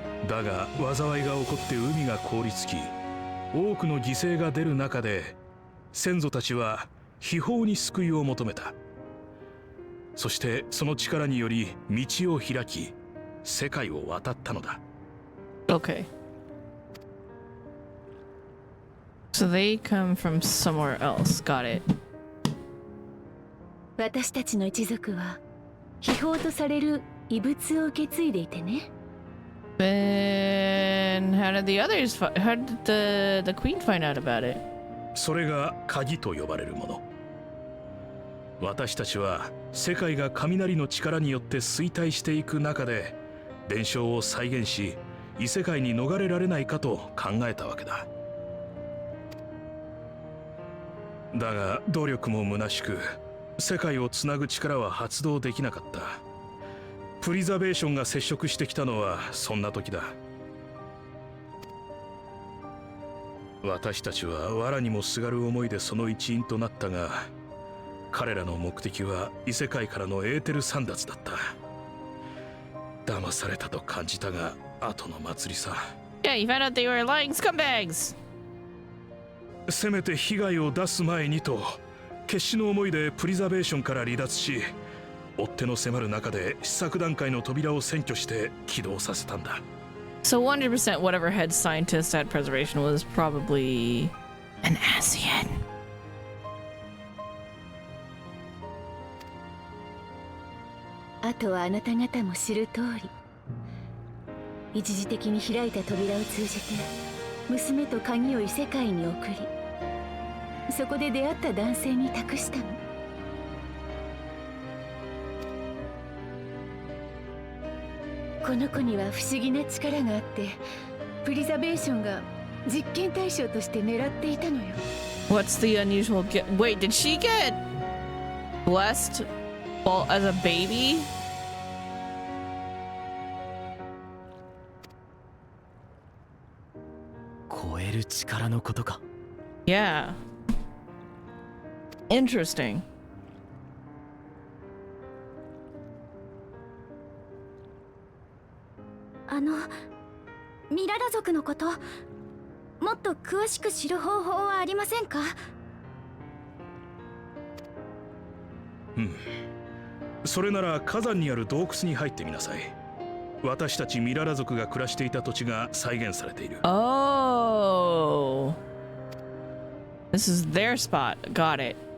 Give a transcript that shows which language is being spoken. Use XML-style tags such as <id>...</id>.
<ja>だが災いが起こって海が凍りつき、多くの犠牲が出る中で先祖たちは秘宝に救いを求めた。そしてその力により道を開き、世界を渡ったのだ。</ja> <en>Okay. So they come from somewhere else. Got it.</en> <ja>私たちの一族は秘宝とされる遺物を受け継いでいてね。</ja> <en>Then how did the others? How did the queen find out about it?</en> <ja>それが鍵と呼ばれるもの。私たちは世界が雷の力によって衰退していく中で伝承を再現し、異世界に逃れられないかと考えたわけだ。だが努力も虚しく、世界をつなぐ力は発動できなかった。プリザベーションが接触してきたのはそんな時だ。私たちは藁にもすがる思いでその一員となったが、彼らの目的は異世界からのエーテル簒奪だった。騙されたと感じたが、後の祭りさ。</ja> <en>Yeah, you found out they were lying scumbags.</en> <ja>せめて被害を出す前にと決死の思いでプリザベーションから離脱し、追っ手の迫る中で試作段階の扉を占拠して起動させたんだ。</ja> <en>So 100% whatever head scientist at preservation was probably an ASEAN.</en> <ja>あとはあなた方も知る通り、一時的に開いた扉を通じて娘と鍵を異世界に送り、そこで出会った男性に託したの。この子には不思議な力があって、プリザベーションが実験対象として狙っていたのよ。</ja> <en>What's the unusual Wait, did she get blessed as a baby?</en> <ja>超える力のことか。</ja> <en>Yeah. Interesting.</en> <ja>ミララ族のこと、もっと詳しく知る方法はありませんか？それなら火山にある洞窟に入ってみなさい。私たちミララ族が暮らしていた土地が再現されている。</ja> <en>Oh. This is their spot. Got it.</en>